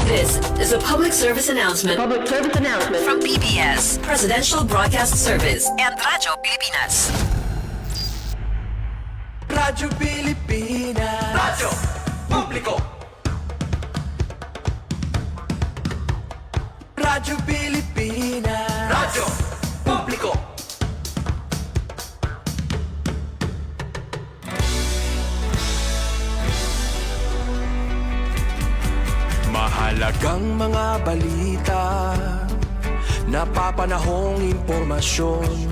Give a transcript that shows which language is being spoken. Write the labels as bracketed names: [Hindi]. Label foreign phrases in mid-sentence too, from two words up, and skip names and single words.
[English] This is a public service announcement from PBS, Presidential Broadcast Service, and Radyo Pilipinas. Radyo Pilipinas. Radyo Publiko. Radyo Pilipinas. Radyo Publiko. [Filipino] Mahalagang mga balita, napapanahong impormasyon.